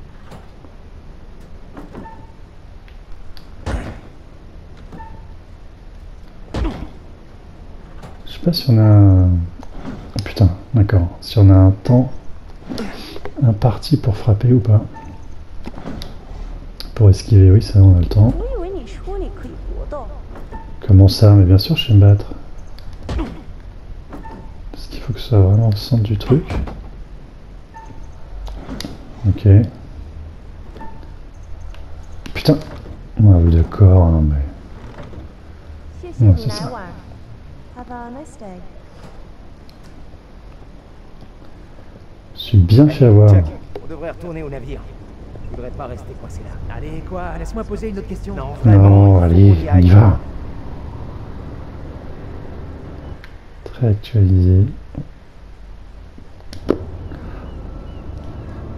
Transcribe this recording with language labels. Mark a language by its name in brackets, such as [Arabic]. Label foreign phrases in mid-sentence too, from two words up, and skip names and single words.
[French] Je sais pas si on a un... Oh, putain, d'accord. Si on a un temps imparti pour frapper ou pas. Pour esquiver, oui, ça on a le temps. [Chinese] 我以为你说你可以搏斗。 [French] Comment ça? Mais bien sûr, je sais me battre. Parce qu'il faut que ce soit vraiment au centre du truc. Ok. Putain. Ouais, d'accord, non mais... [Chinese] 谢谢 [French] Ouais, [Chinese] 你 [French] c'est [Chinese] 来 [French] ça. [English] 玩。Have a nice day. [French] Je suis bien fait avoir. Jack, on devrait retourner au navire. Je voudrais pas rester coincé là. Allez, quoi? Laisse-moi poser une autre question. Non, vraiment. Non, allez, faut qu'on on y aille. va. Très actualisé.